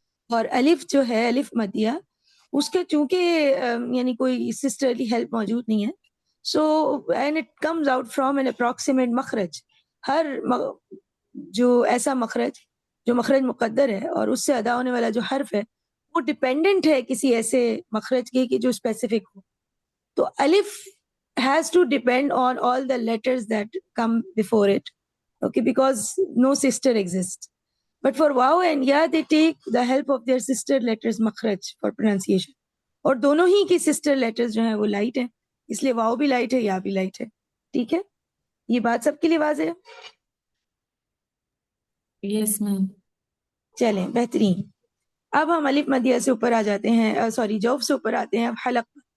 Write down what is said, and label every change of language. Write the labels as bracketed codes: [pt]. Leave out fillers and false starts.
[ur] اور الف جو ہے, الف مدیہ, اس کا چونکہ یعنی کوئی سسٹرلی ہیلپ موجود نہیں ہے, [en] so and it comes out from an approximate [ur] مخرج. ہر جو ایسا مخرج جو مخرج مقدر ہے اور اس سے ادا ہونے والا جو حرف ہے وہ ڈپینڈنٹ ہے کسی ایسے مخرج کے کہ جو اسپیسیفک ہو. تو الف [en] has to depend on all the letters that come before it. Okay, because no sister exists. But for waw and ya, they take the help of their sister letters makhraj for pronunciation. [ur] اور دونوں ہی کی sister letters جو ہیں وہ light ہیں, اس لیے واو بھی light ہے, یا بھی light ہے. ٹھیک ہے, یہ بات سب کے لیے واضح ہے. یس میم. چلیں بہترین. اب ہم الف مدیہ سے اوپر آ جاتے ہیں, سوری جوف سے اوپر آتے ہیں. اب حلق.